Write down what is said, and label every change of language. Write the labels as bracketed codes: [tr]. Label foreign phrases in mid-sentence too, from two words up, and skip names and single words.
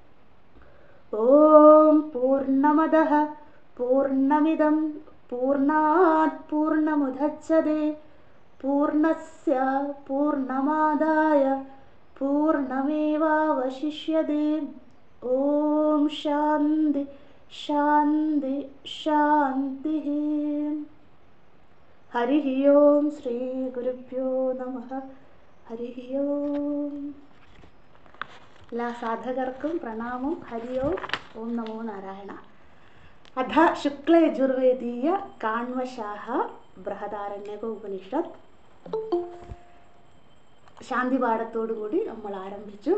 [sa] ॐ पूर्णमदः पूर्णमिदं पूर्णात् पूर्णमुदच्यते पूर्णस्य पूर्णमादाय पूर्णमेवावशिष्यते। ओम शांति शांति शांति। हरिः ओम श्री गुरुभ्यो नमः। हरिः ओम। [ml] എല്ലാ സാധകർക്കും പ്രണാമം. [sa] ഹരി ഓം. ഓം നമോ നാരായണ. [ml] അഥ ശുക്ലയജുർവേദീയ കാണ്വശാഹ ബൃഹദാരണ്യക ഉപനിഷത്ത് ശാന്തിപാഠത്തോടുകൂടി നമ്മൾ ആരംഭിച്ചു.